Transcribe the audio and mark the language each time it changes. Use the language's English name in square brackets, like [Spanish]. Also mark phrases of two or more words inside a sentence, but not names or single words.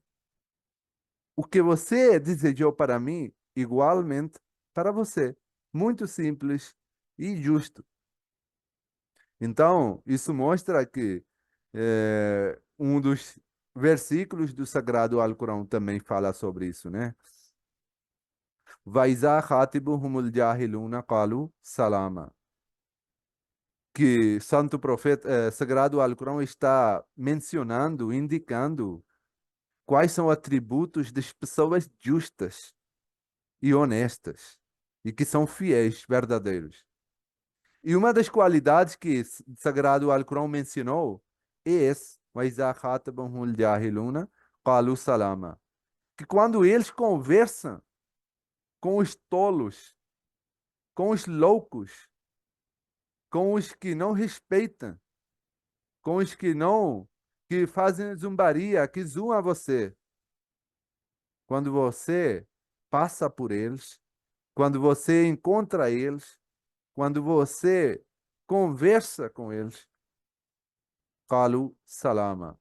[Portuguese] O que você desejou para mim, igualmente para você. Muito simples e justo. Então, isso mostra que um dos versículos do Sagrado Alcorão também fala sobre isso, né? [Arabic] وإذا خاطبهم الجاهلون قالوا سلاما. [Portuguese] Que Santo Profeta, Sagrado Alcorão está mencionando, indicando quais são atributos das pessoas justas e honestas e que são fiéis, verdadeiros. E uma das qualidades que o Sagrado Alcorão mencionou é esse, [Arabic] وَإِذَا خَاطَبَهُمُ الْجَاهِلُونَ قَالُوا سَلَامًا. [Portuguese] Que quando eles conversam com os tolos, com os loucos, com os que não respeitam, com os que não, que fazem zombaria, que zoam você, quando você passa por eles, quando você encontra eles, quando você conversa com eles, [Arabic] قالوا سلاما.